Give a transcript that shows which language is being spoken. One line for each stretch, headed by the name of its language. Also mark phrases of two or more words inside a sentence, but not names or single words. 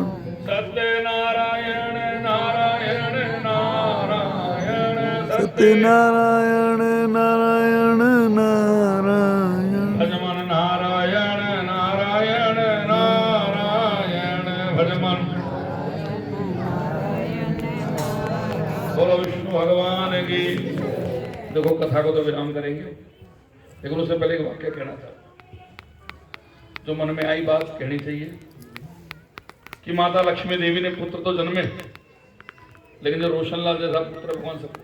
Hindi: सत्यनारायण नारायण नारायण सत्यनारायण नारायण नारायण भजमन नारायण नारायण नारायण भजमन। बोलो विष्णु भगवान की। देखो कथा को तो विराम करेंगे, लेकिन उससे पहले एक वाक्य कहना था। जो मन में आई बात कहनी चाहिए कि माता लक्ष्मी देवी ने पुत्र तो जन्मे, लेकिन जो रोशनलाल जैसा पुत्र भगवान सबको।